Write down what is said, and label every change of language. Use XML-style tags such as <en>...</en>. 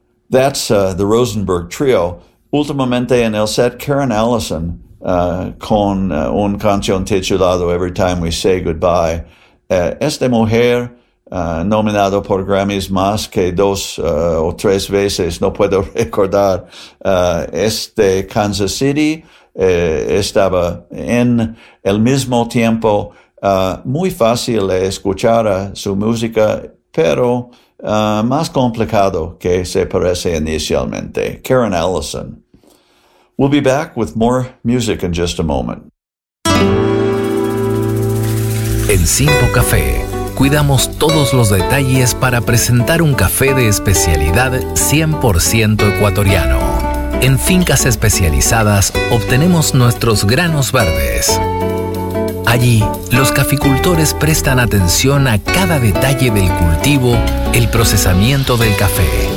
<en>That's the Rosenberg Trio.</en> <es>Últimamente en el set, Karen Allison, con un canción titulado Every Time We Say Goodbye. Esta mujer, nominado por Grammys más que dos o tres veces, no puedo recordar, este Kansas City, estaba en el mismo tiempo. Muy fácil escuchar su música, pero más complicado que se parece inicialmente. Karen Allison.</es> <en>We'll be back with more music in just a moment.</en> <es>En Simpo Café, cuidamos todos los detalles para presentar un café de especialidad 100% ecuatoriano. En fincas especializadas, obtenemos nuestros granos verdes. Allí, los caficultores prestan atención a cada detalle del cultivo, el procesamiento del café.</es>